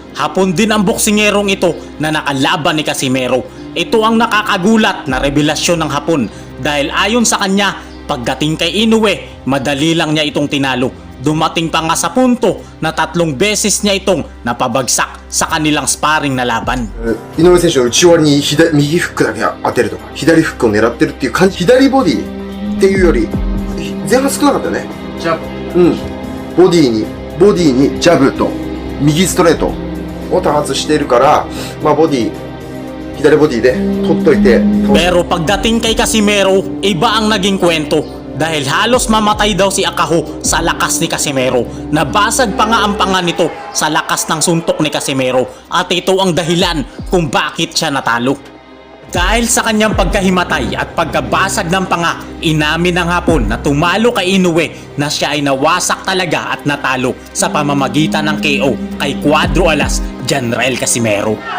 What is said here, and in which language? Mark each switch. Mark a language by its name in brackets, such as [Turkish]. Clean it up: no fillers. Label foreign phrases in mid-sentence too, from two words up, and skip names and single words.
[Filipino] Hapon din ang boksingerong ito na nakalaban ni Casimero. Ito ang nakakagulat na revelasyon ng Hapon dahil ayon sa kanya, pagdating kay Inoue, madali lang niya itong tinalo. Dumating pa nga sa punto na 3 beses niya itong napabagsak sa kanilang sparring na laban. [Japanese] 井上選手の内割りに右フックだけ当てるとか、左フックを狙ってるっていう感じ、左ボディっていうより、前半少なかったよね。ジャブ。ボディにジャブと右ストレートを多発しているから、まあボディ、左ボディで取っといて。 [Filipino] Pero pagdating kay Casimero, iba ang naging kwento. Dahil halos mamatay daw si Akaho sa lakas ni Casimero. Nabasag pa nga ang panga nito sa lakas ng suntok ni Casimero. At ito ang dahilan kung bakit siya natalo. Dahil sa kanyang pagkahimatay at pagkabasag ng panga, inamin ng Hapon na tumalo kay Inoue na siya ay nawasak talaga at natalo sa pamamagitan ng KO kay Cuadro Alas Janrel Casimero.